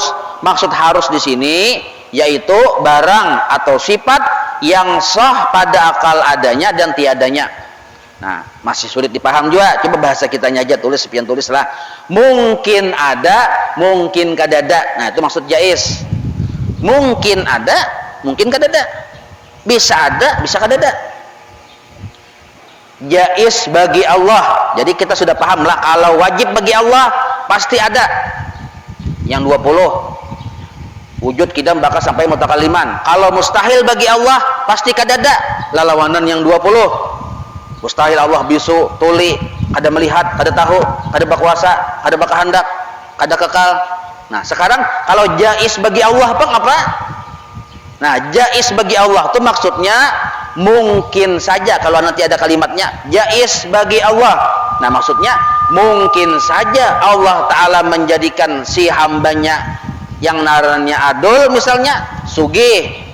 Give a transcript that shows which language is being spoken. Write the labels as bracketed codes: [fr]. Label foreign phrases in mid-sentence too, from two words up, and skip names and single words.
[id] Maksud harus di sini yaitu barang atau sifat yang sah pada akal adanya dan tiadanya. [bjn] Nah, masih sulit dipaham juga. Coba bahasa kitanya aja, tulis, sepian tulislah. Mungkin ada, mungkin kadada. [id] Nah, itu maksud jaiz. [bjn] Mungkin ada, mungkin kadada. Bisa ada, bisa kadada. Jaiz bagi Allah. [id] Jadi kita sudah paham lah, kalau wajib bagi Allah pasti ada. Yang 20 wujud, qidam, baqa sampai mutakaliman. [bjn] Kalau mustahil bagi Allah pasti kadada. Lalawanan yang 20. Mustahil Allah bisu, tuli, kada melihat, kada tahu, kada berkuasa, kada berkehendak, kada kekal. [id] Nah, sekarang kalau jaiz bagi Allah apa? Nah, jaiz bagi Allah itu maksudnya mungkin saja. Kalau nanti ada kalimatnya jaiz bagi Allah, nah maksudnya mungkin saja [ar] الله تعالى [id] menjadikan si hambanya yang naranya adul misalnya sugih,